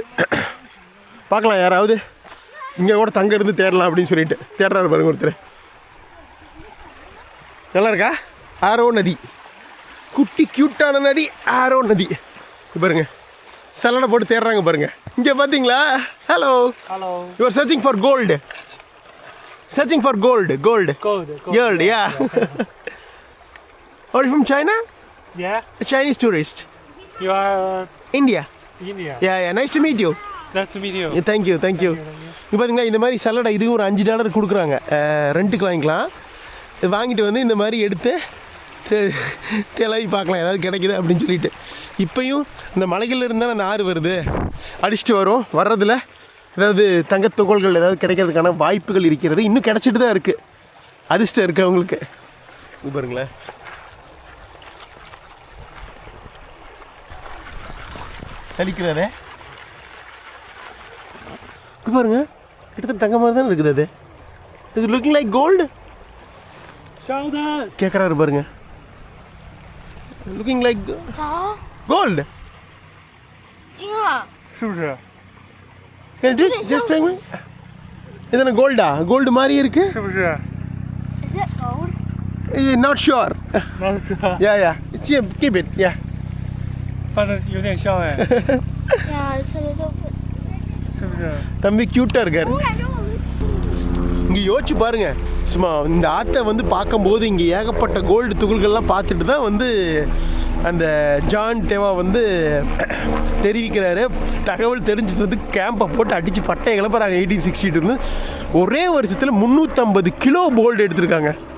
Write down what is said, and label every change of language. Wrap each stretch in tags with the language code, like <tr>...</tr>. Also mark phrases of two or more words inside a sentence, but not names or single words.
<ta>பார்க்கலாம், யாராவது இங்கே கூட தங்க இருந்து தேடலாம் அப்படின்னு சொல்லிட்டு தேடுறாரு பாருங்க ஒருத்தர். நல்லா இருக்கா? ஆரோ நதி, குட்டி க்யூட்டான நதி ஆரோ நதி. பாருங்க, சல்லடை போட்டு தேடுறாங்க பாருங்க. இங்கே பார்த்தீங்களா? ஹலோ</ta> <en>Hello. you are searching for gold. Searching for gold. Gold. Gold, yeah. Are you from China? Yeah. A Chinese tourist. You are India. India. Yeah. Nice to meet you. Nice to meet you. Yeah, thank you.</en> <ta>இப்போ பார்த்தீங்கன்னா இந்த மாதிரி சல்லடை இதுவும் ஒரு $5 கொடுக்குறாங்க, ரெண்ட்டுக்கு வாங்கிக்கலாம். இது வாங்கிட்டு வந்து இந்த மாதிரி எடுத்து தெளவி பார்க்கலாம் ஏதாவது கிடைக்குது அப்படின்னு சொல்லிட்டு. இப்போயும் இந்த மலைகளில் இருந்தால் அந்த ஆறு வருது, அடிச்சுட்டு வரும். வர்றதில் ஏதாவது தங்கத்துகள்கள் ஏதாவது கிடைக்கிறதுக்கான வாய்ப்புகள் இருக்கிறது. இன்னும் கிடச்சிட்டு தான் இருக்குது, அதிர்ஷ்டம் இருக்குது அவங்களுக்கு. பாருங்களேன், சலிக்கிறாரே பாருங்க, கிட்டத்தட்ட தங்க மாதிரி தானே இருக்குது.</ta> <en>அது is looking like gold Show that.</en> <ta>கேட்குறாரு பாருங்க.</ta> <en>looking like</en> <zh>啥？</zh> <en>கோல்டு.</en> <zh>金啊！是不是？</zh> <ta>ஜஸ்ட் இதென்ன கோல்டா? கோல்டு மாதிரி இருக்கு.</ta> <zh>是不是？</zh> <en>Is it gold? Not sure.</en> <zh>那是这，</zh> <en>Yeah. Keep it. Yeah.</en> <zh>反正有点像哎，</zh> <en>Yeah, it's a little bit.</en> <zh>是不是？</zh> <ta>தம்பி க்யூட்டாக இருக்காரு.</ta> <zh>我感觉我们</zh> <ta>இங்கே யோசிச்சு பாருங்க, சும்மா இந்த ஆற்றை வந்து பார்க்கும்போது இங்கே ஏகப்பட்ட கோல்டு துகள்கள்லாம் பார்த்துட்டு தான் வந்து அந்த ஜான் டேவா வந்து தெரிவிக்கிறாரு. தகவல் தெரிஞ்சது வந்து கேம்பை போட்டு அடித்து பட்டையை கிளப்புறாங்க. 1862 ஒரே வருஷத்தில் 350 கிலோ கோல்டு எடுத்திருக்காங்க.</ta>